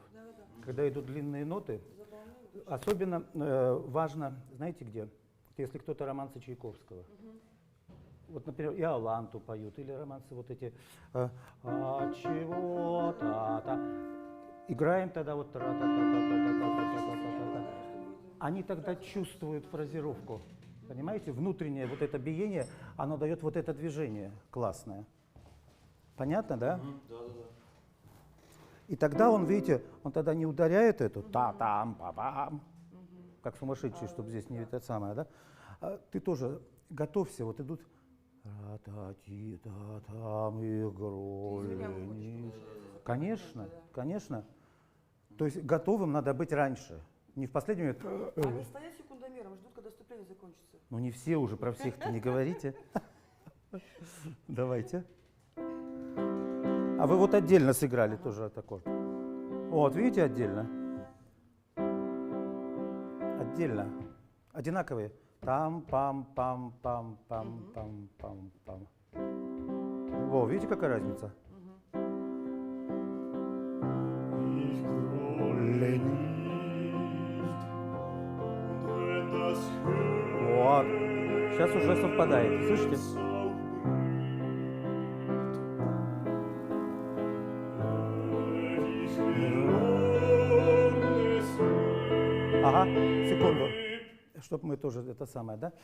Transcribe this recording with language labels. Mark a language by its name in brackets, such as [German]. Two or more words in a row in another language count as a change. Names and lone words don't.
[Russian] Когда идут длинные ноты, особенно важно, знаете где? Вот если кто-то романсы Чайковского. Вот, например, и Аланту поют, или романсы вот эти. А чего та-та. Играем тогда вот тра-та-та-та-та-та-та-та-та-та-та. Они тогда чувствуют фразировку. Понимаете? Внутреннее вот это биение, оно дает вот это движение классное. Понятно, да? Да. И тогда он, видите, он тогда не ударяет эту та-там, па-пам, как сумасшедший, чтобы здесь не это самое, да? А ты тоже готовься, вот идут та-та-ти-та-там, игроли. Конечно, конечно. То есть готовым надо быть раньше, не в последний момент. Они стоят секундомером, ждут, когда вступление закончится. Ну не все уже, про всех-то не говорите. Давайте. А вы вот отдельно сыграли тоже этот аккорд. Вот, видите, отдельно. Отдельно. Одинаковые. Там-пам-пам-пам-пам-пам-пам. Во, видите, какая разница? Вот. Сейчас уже совпадает. Слышите? Ага, секунду, чтобы мы тоже это самое, да?